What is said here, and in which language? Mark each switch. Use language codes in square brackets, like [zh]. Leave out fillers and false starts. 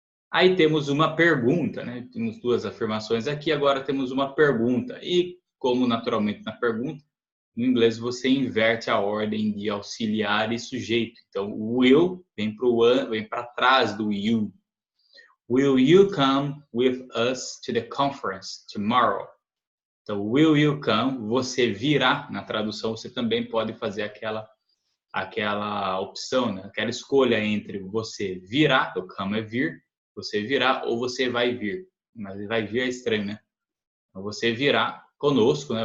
[pt] Aí temos uma pergunta, né? Temos duas afirmações aqui, agora temos uma pergunta. E como naturalmente na pergunta, no inglês você inverte a ordem de auxiliar e sujeito. Então o will vem para trás do you. [en] Will you come with us to the conference tomorrow? [pt] Então, [en] will you come, [pt] você virá, na tradução você também pode fazer aquela opção, né? Aquela escolha entre você virá, o come é vir, você virá ou você vai vir. Mas vai vir é estranho, né? Então, você virá conosco, né?